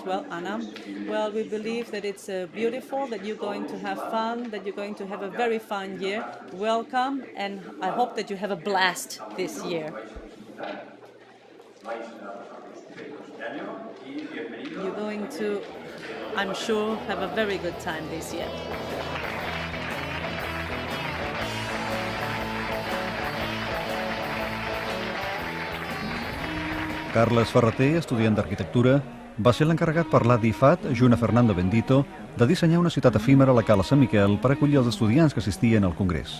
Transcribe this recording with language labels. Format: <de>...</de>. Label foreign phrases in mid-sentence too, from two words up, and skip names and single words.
<en>Well, Ana, well, we believe that it's beautiful, that you're going to have fun, that you're going to have a very fun year. Welcome, and I hope that you have a blast this year. You're going to, I'm sure, have a very good time this year.</en> <ca>Carlos Ferrater, estudiant d'arquitectura, va ser l'encarregat per l'ICSID, junt a Fernando Bendito, de dissenyar una ciutat efímera a la Cala San Miguel per acollir els estudiants que assistien al Congrés.</ca>